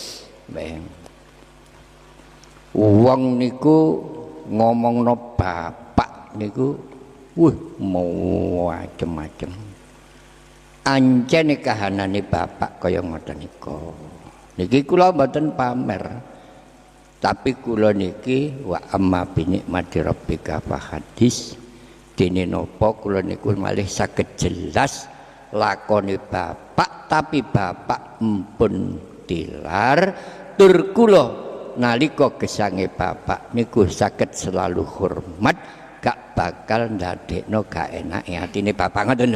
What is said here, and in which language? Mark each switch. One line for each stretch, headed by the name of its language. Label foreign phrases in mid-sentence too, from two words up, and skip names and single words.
Javanese: Wong niku ngomongno bapak niku macem-macem. Ancene kahanane bapak kaya ngoten nika. Niki kula mboten pamer. Tapi kula niki
Arabic: وأما بنعمة ربك فحدث.
Javanese: Dene napa kula niku malih saged jelas lakone bapak, tapi bapak empun tilar tur kula nalika gesange bapak niku saged selalu hormat, gak bakal ndadekno gak enake atine bapak ngoten lho.